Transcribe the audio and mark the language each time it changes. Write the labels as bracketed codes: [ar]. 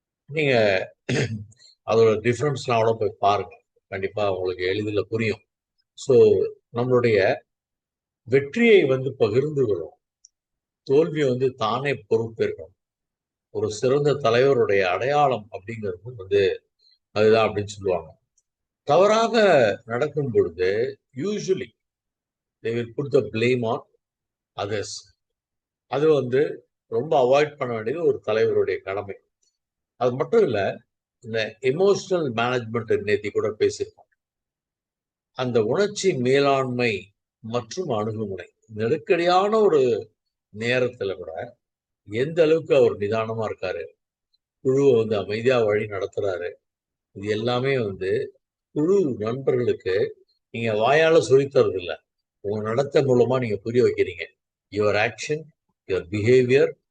[ta] நீங்க அதோட டிஃபரன்ஸ்லாம் அவ்வளோ போய் பாருங்க, கண்டிப்பா உங்களுக்கு எளிதில் புரியும். ஸோ நம்மளுடைய வெற்றியை பகிர்ந்துகிறோம், தோல்வியை தானே பொறுப்பேற்கணும். ஒரு சிறந்த தலைவருடைய அடையாளம் அப்படிங்கிறது அதுதான் அப்படின்னு சொல்லுவாங்க. தவறாக நடக்கும் பொழுது usually [en] they will put the blame on others. [ta] அது ரொம்ப அவாய்ட் பண்ண வேண்டியது ஒரு தலைவருடைய கடமை. அது மட்டும் இல்ல, இந்த எமோஷனல் மேனேஜ்மெண்ட் நேத்தி கூட பேசியிருக்கோம். அந்த உணர்ச்சி மேலாண்மை மற்றும் அணுகுமுறை, நெருக்கடியான ஒரு நேரத்துல கூட எந்த அளவுக்கு அவர் நிதானமா இருக்காரு, குழுவை அமைதியா வழி நடத்துறாரு, இது எல்லாமே குழு நண்பர்களுக்கு நீங்க வாயால சொல்லித்தரது இல்ல, உங்க நடத்த மூலமா நீங்க புரிய வைக்கிறீங்க. [en] your action, your behaviour